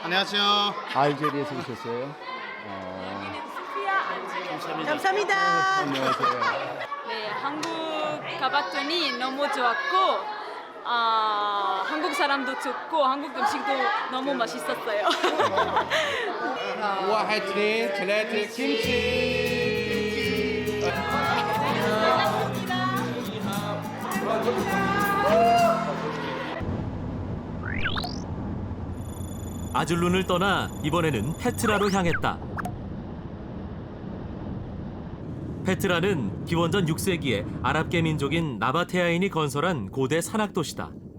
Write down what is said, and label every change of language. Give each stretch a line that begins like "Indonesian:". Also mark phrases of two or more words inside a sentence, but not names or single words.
Korean: 안녕하세요. 알제리에서 오셨어요? 감사합니다. 안녕하세요. 네, 한국 가봤더니 너무 좋았고 한국 사람도 좋고 한국 음식도 너무 맛있었어요.
Arabic: واحد اثنين ثلاثة كيمتشي
Korean: 아즐룬을 떠나 이번에는 페트라로 향했다. 페트라는 기원전 6세기에 아랍계 민족인 나바테아인이 건설한 고대 산악도시다.